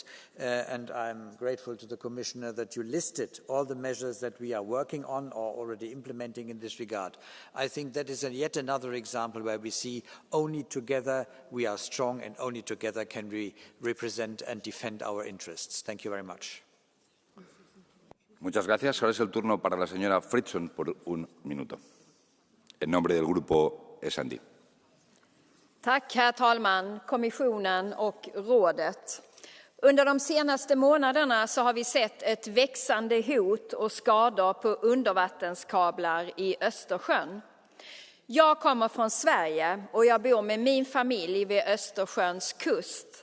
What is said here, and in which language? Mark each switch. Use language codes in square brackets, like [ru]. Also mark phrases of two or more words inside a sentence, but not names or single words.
[en] And I'm grateful to the Commissioner that you listed all the measures that we are working on or already implementing in this regard. I think that is yet another example where we see only together we are strong and only together can we represent and defend our interests. Thank you very much. [es] Muchas gracias. Ahora es el turno para la señora Fritzon por un minuto, en nombre del grupo S&D. [sv] Tack, herr talman, kommissionen och rådet. Under de senaste månaderna så har vi sett ett växande hot och skador på undervattenskablar i Östersjön. Jag kommer från Sverige och jag bor med min familj vid Östersjöns kust.